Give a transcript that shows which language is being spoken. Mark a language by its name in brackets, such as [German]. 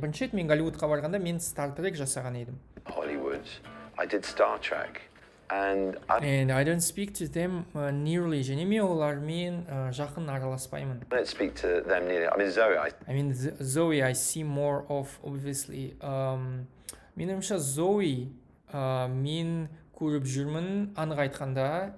[Kazakh] Бірінші рет мен Голливудқа барғанда мен Star Trek жасаған едім. [English] Hollywood, I did Star Trek. And I don't speak to them nearly. [Kazakh] Және мен олармен жақын араласпаймын. [English] I don't speak to them nearly. I mean, Zoe, I see more of, obviously. [Kazakh] Мен ойымша Zoe, мен көріп жүрмін, анық айтқанда.